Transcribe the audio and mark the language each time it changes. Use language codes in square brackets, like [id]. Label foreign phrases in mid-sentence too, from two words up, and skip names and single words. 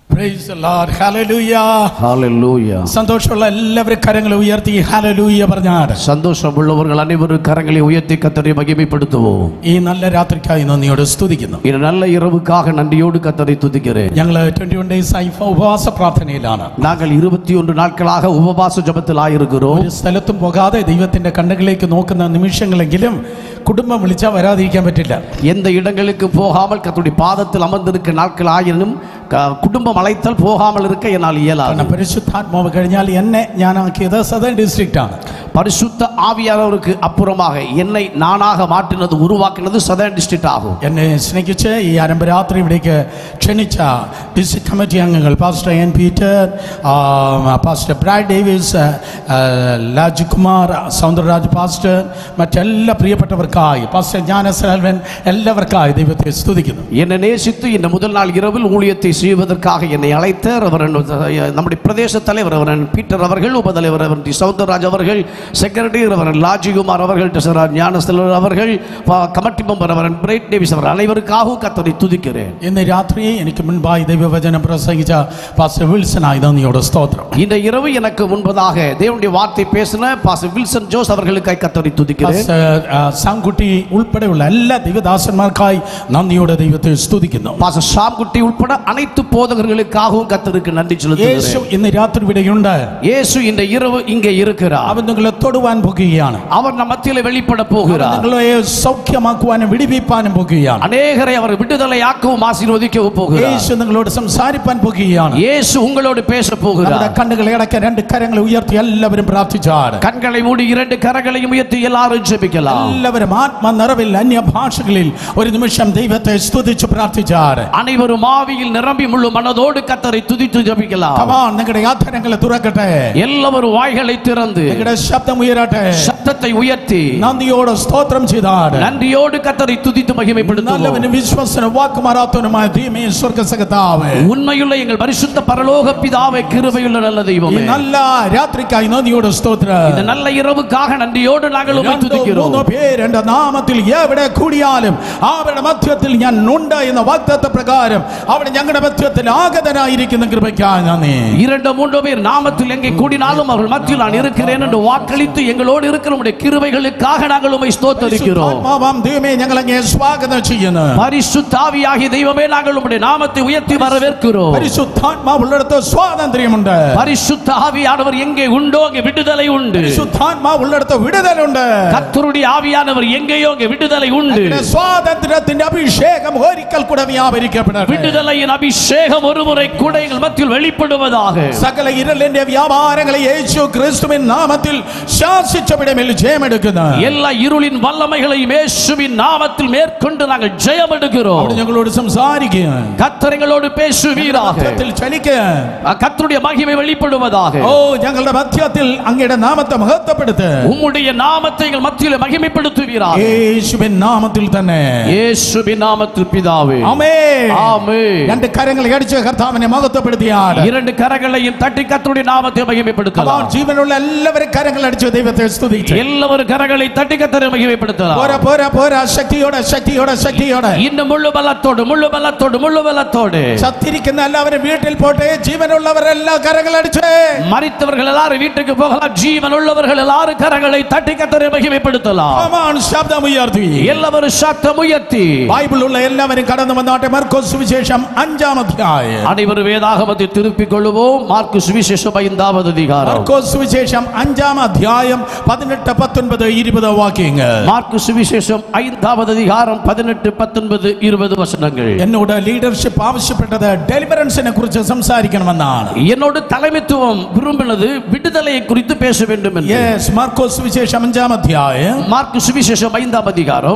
[en] Praise the Lord. Hallelujah. Hallelujah. [ml] സന്തോഷമുള്ള എല്ലാവരും കരങ്ങളെ ഉയർത്തി ഹല്ലേലൂയ പറഞ്ഞാട്. [ta] സന്തോഷമുള്ളവர்கள் அனைவரும் கரங்களை உயர்த்தி கர்த்தரை மகிமைப்படுத்துவோம். [ml] ഈ നല്ല രാത്രിക്കായി നന്ദിയോട് സ്തുതിക്കുന്നു. [ta] இந்த நல்ல இரவுக்காக நன்றியோடு கர்த்தரை துதிக்கிறேன். [ml] ഞങ്ങൾ 21 days ആയി ഉപവാസ പ്രാർത്ഥനയിലാണ്. [ta] நாங்கள் 21 நாட்களாக உபவாச ஜெபத்தில் ஆயிருக்கிறோம். [ml] ഒരു സ്ഥലത്തും പോകാതെ ദൈവത്തിന്റെ കണ്ണുകളിലേക്ക് നോക്കുന്ന നിമിഷങ്ങളെങ്കിലും குடும்பம் விളിച്ചാ வராதிരിക്കാൻ പറ്റില്ല. [ta] எந்த இடங்களுக்கு போகாமல் கர்த்தருடைய பாதத்தில் அமர்ந்திருக்க நாட்கள் ஆயினும் குடும்பம் அழைத்தால் போகாமல் இருக்க என்னால் இயலாது. [ml] പരിശുദ്ധാത്മാവ് കഴിഞ്ഞാൽ എന്നെ ഞാനാക്കിയത് സദേൺ ഡിസ്ട്രിക്റ്റ് ആണ്. [ta] பரிசுத்த ஆவியானவருக்கு அப்புறமாக என்னை நானாக மாற்றினது உருவாக்கினது சதர்ன் டிஸ்ட்ரிக்ட் ஆகும். [ml] എന്നെ സ്നേഹിച്ച് ഈ ആരംഭരാത്രി ഇവിടേക്ക് ക്ഷണിച്ച [en] district committee [ml] അംഗങ്ങൾ പാസ്റ്റർ എൻ പീറ്റർ, പാസ്റ്റർ ബ്രാഡ് ഡേവിസ്, രാജ്കുമാർ, സൗന്ദരരാജ് പാസ്റ്റർ, മറ്റെല്ലാ പ്രിയപ്പെട്ടവർക്കായി പാസ്റ്റർ ജ്ഞാനസെൽവൻ, എല്ലാവർക്കായി ദൈവത്തെ സ്തുതിക്കുന്നു. [ta] என்னை நேசித்து இந்த முதல் நாள் இரவில் ஊழியத்தை செய்வதற்காக என்னை அழைத்த நம்முடைய பிரதேச தலைவர் பீட்டர் அவர்கள், உபதலைவர் சௌந்தரராஜ் அவர்கள், செக்ரட்டரி ராஜ்குமார் அவர்கள், ஞானஸ்தலர் அவர்கள், [en] committee member [ta] பிரைட் டேவிஸ் அவர் அனைவருக்காகவும் கர்த்தரை துதிக்கிறேன். [ml] ഇന്ന് രാത്രി എനിക്ക് മുൻപായി ദൈവവചനം പ്രസംഗിച്ച പാസ്റ്റർ വിൽസനായി നന്ദിയോടെ സ്തോത്രം. [ta] இந்த இரவு எனக்கு முன்பதாக தேவனுடைய வார்த்தை பேசின பாஸ்டர் வில்சன் ஜோஸ் அவர்களுக்காய் கர்த்தரை துதிக்கிறேன். [ml] സാംകുട്ടി ഉൾപ്പെടെയുള്ള എല്ലാ ദൈവദാസന്മാർക്കായി നന്ദിയോടെ ദൈവത്തെ സ്തുതിക്കുന്നു. [ta] பாஸ்டர் சாம்குட்டி உட்பட அனைத்து போதகர்களுக்காகவும் கர்த்தருக்கு நன்றி சொல்லுகிறேன். [ml] യേശു ഇന്ന് രാത്രി ഇവിടെയുണ്ട്. [ta] இயேசு இந்த இரவு இங்கே இருக்கிறார். [ml] അവൻ നിങ്ങളെ തൊടുവാൻ പോകുകയാണ്. [ta] அவர் நம் மத்தியிலே வெளிப்பட போகிறார். [ml] നിങ്ങളെ സൗഖ്യമാക്കുവാനും വിടുവിപ്പാനും പോകുകയാണ്. [ta] அநேகரை அவர் விடுதலையாக்கவும் ஆசீர்வதிக்கவும் போகிறார். [ml] യേശു നിങ്ങളോട് സംസാരിപ്പാൻ പോകുകയാണ്. [ta] இயேசு உங்களோடு பேச போகிறார். [ml] കണ്ണുകളെ അടയ്ക്കാൻ രണ്ട് കരങ്ങളെ ഉയർത്തി എല്ലാവരും പ്രാർത്ഥിച്ചാട്. [ta] கண்களை மூடி இரண்டு கரங்களையும் உயர்த்தி எல்லாரும் ஜெபிக்கலாம். [ml] എല്ലാവരും ആത്മ നിറവിൽ അന്യ ഭാഷകളിൽ ഒരു നിമിഷം ദൈവത്തെ സ്തുതിച്ച് പ്രാർത്ഥിച്ചാട്. [ta] அனைவரும் ஆவியில் நிரம்பி முழு மனதோடு கர்த்தரை துதித்து ஜெபிக்கலாம். [ml] നിങ്ങളുടെ യാത്രകളെ തുറക്കട്ടെ. [ta] எல்லாரும் வாய்களை திறந்து [ml] നിങ്ങളുടെ ശബ്ദം ഉയരട്ടെ. [ta] சத்தத்தை உயர்த்தி [ml] നന്ദിയോടെ സ്തോത്രം ചെയ്താട്. [ta] நன்றியோடு கர்த்தரை துதித்து மகிமைப்படுத்துவோம். [ml] നല്ലവനും വിശ്വസ്തനും വാക്കുമാറാത്തവനുമായ ദൈവമേ, സ്വർഗ്ഗസകർത്താവേ, [ta] உண்மையுள்ள எங்கள் பரிசுத்த பரலோக பிதாவே, கிருபையுள்ள நல்ல தெய்வமே, [ml] ഈ നല്ല രാത്രിക്കായി നന്ദിയോടെ സ്തോത്രം. [ta] இந்த நல்ல இரவுக்காக நன்றியோடு நாங்கள் உம்மை துதிக்கிறோம். [ml] എന്റെ നാമത്തിൽ എവിടെ കൂടിയാലും അവരുടെ മധ്യത്തിൽ ഞാൻ ഉണ്ട് എന്ന വാഗ്ദത്ത പ്രകാരം അവിടെ ഞങ്ങളുടെ മധ്യത്തിൽ ആഗതനായിരിക്കുന്ന കൃപയ്ക്കായി നന്ദി. [ta] 2-3 பேர் நாமத்தில் எங்கே கூடினாலும் அவர்கள் மத்தியில் நான் இருக்கிறேன் என்று வாக்களித்து எங்களோடு இருக்கிற உம்முடைய கிருபைகளுக்காக நாங்கள் உம்மை ஸ்தோத்திரிக்கிறோம். [ml] ദൈവമേ, ഞങ്ങൾ അങ്ങയെ സ്വാഗതം ചെയ്യുന്നു. [ta] பரிசுத்த ஆவியாகிய தெய்வமே, நாங்கள் உம்முடைய நாமத்தை உயர்த்தி வரவேற்கிறோம். [ml] പരിശുദ്ധാത്മാവുള്ളിടത്ത് സ്വാതന്ത്ര്യമുണ്ട്. [ta] பரிசுத்த ஆவியானவர் எங்கே உண்டோ அங்கே விடுதலை உண்டு. [ml] പരിശുദ്ധാത്മാവുള്ളിടത്ത് വിടുതലുണ്ട്. [ta] கர்த்தருடைய ஆவியானவர் எங்கேயோ அங்கே விடுதலை உண்டு. [ml] സ്വാതന്ത്ര്യത്തിന്റെ അഭിഷേകം ഒരിക്കൽ കൂടെ വ്യാപരിക്കപ്പെടട്ടെ. [ta] விடுதலையின் அபிஷேகம் ஒருமுறை கூட எங்கள் மத்தியில் வெளிப்படுவதாக. [ml] സകല ഇരുളിന്റെ വ്യാപാരങ്ങളെ യേശു ക്രിസ്തുവിൻ നാമത്തിൽ ശാസിച്ചവിടമേൽ ജയമെടുക്കുന്നു. [ta] எல்லா இருளின் வல்லமைகளையும் இயேசுவின் நாமத்தில் மேற்கொண்டு நாங்கள் ஜெயம் எடுக்கிறோம். [ml] അവിടെ ഞങ്ങളോട് സംസാരിക്കുക. [ta] கர்த்தர் எங்களோடு பேசுவீராக. கர்த்தருடைய மகிமை வெளிப்படுவதாக. [ml] ഓ, ഞങ്ങളുടെ മധ്യത്തിൽ അങ്ങയുടെ നാമത്തെ മഹത്വപ്പെടുത്ത്. [ta] உம்முடைய நாமத்தை எங்கள் மத்தியில் மகிமைப்படுத்துவீராக. [ml] യേശുവിൻ നാമത്തിൽ തന്നെ. [ta] இயேசுவின் நாமத்தில் பிதாவே. [ml] ആമേൻ. [ta] ஆமென். [ml] രണ്ട് കരങ്ങളെ അടിച്ച് കർത്താവിനെ മഹത്വപ്പെടുത്തിയാൽ [ta] இரண்டு கரங்களையும் தட்டி கர்த்தருடைய நாமத்தை மகிமைப்படுத்தலாம். [ml] ജീവനുള്ള എല്ലാവരും കരങ്ങൾ അടിച്ച് ദൈവത്തെ സ്തുതിച്ച് [ta] எல்லாரும் கரங்களை தட்டி கர்த்தரை மகிமைப்படுத்தலாம். [ml] പോരാ പോരാ പോരാ, ശക്തിയോടെ ശക്തിയോടെ ശക്തിയോടെ [ta] இன்னும் முழு பலத்தோடு முழு பலத்தோடு முழு பலத்தோடு. [ml] ചത്തിരിക്കുന്ന എല്ലാവരും വീട്ടിൽ പോട്ടെ. ജീവനുള്ളവരെല്ലാം കരങ്ങൾ അടിച്ച്. [ta] மரித்தவர்கள் எல்லாரும் வீட்டுக்கு போகலாம். ஜீவன் உள்ளவர்கள் எல்லாரும் கரங்களை தட்டி கர்த்தரை மகிமைப்படுத்தலாம். [ml] ശബ്ദം ഉയർത്തി [ta] எல்லாரும் சத்தம் உயர்த்தி [ml] ബൈബിൾ ഉള്ള എല്ലാവരും കടന്നു വന്നാട്ടെ. മാർക്കോസ് സുവിശേഷം 5-ാം അധ്യായം. [ta] அனைவரும் வேதாகமத்தை திருப்பிக் கொள்வோம். மார்க்கு சுவிசேஷம் 5-வது அதிகாரம். [ml] മാർക്കോസ് സുവിശേഷം 5-ാം അധ്യായം 18, 19, 20 വാക്യങ്ങൾ. [ta] மார்க்கு சுவிசேஷம் 5-வது அதிகாரம் 18, 19, 20 வசனங்கள். [ml] എന്നോട് ലീഡർഷിപ്പ് ആവശ്യപ്പെട്ടത് ഡെലിവറൻസിനെ കുറിച്ച് സംസാരിക്കണമെന്നാണ്. [ta] என்னோட தலைமைத்துவம் விரும்பினது விடுதலையை குறித்து பேச வேண்டும் என்று. [ml] യെസ്, മാർക്കോസ് സുവിശേഷം 5-ാം അധ്യായം [ta] மார்க்கு சுவிசேஷம் 5-ம் அதிகாரம்